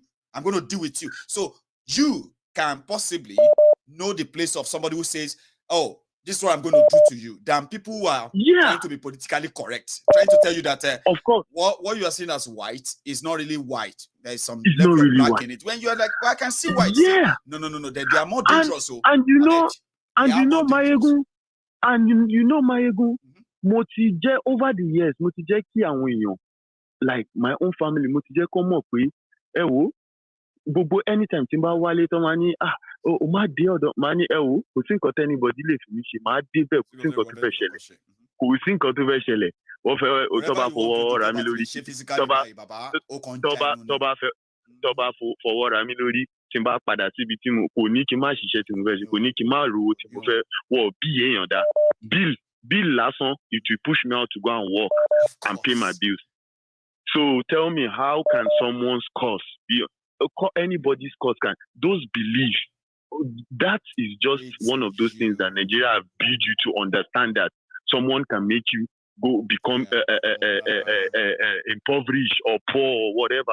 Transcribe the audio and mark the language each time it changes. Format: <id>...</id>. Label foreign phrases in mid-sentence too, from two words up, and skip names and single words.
<en>I'm going to deal with you. So you can possibly know the place of somebody who says, oh, this is what I'm going to do to you, than people who are trying to be politically correct, trying to tell you that of course what you are seeing as white is not really white. There is some level of black in it. When you are like, well, I can see white. Yeah. No. They are more dangerous. And you know, Maiyegun, Maiyegun, Motije over the years,</en> <yo>Motije ki àwọn èèyàn,</yo> <en>like my own family, Motije come up with,</en> <yo>gbogbo anytime tí n bá wálé tán máa ní o máa dé ọ̀dọ̀ máa ní kò sí nǹkan tẹ́nibọ̀dì lè fi mí ṣe máa dé bẹ́ẹ̀ kò sí nǹkan tó fẹ́ ṣẹlẹ̀ wọ́n fẹ́ tó bá fọwọ́ ra mí lórí tó bá fọwọ́ ra mí lórí tí n bá padà síbi tí mo kò ní kí n má ṣiṣẹ́ tí mo fẹ́ ṣe kò ní kí n má rówó tí mo fẹ́ wọ̀ bí èèyàn dá bill lásán</yo> <en>it will push me out to go and work and pay my bills. So tell me, how can someone's cause be anybody's cause? Can those beliefs? That is just one of those things that Nigeria have built you to understand that someone can make you go become impoverished or poor or whatever.</en>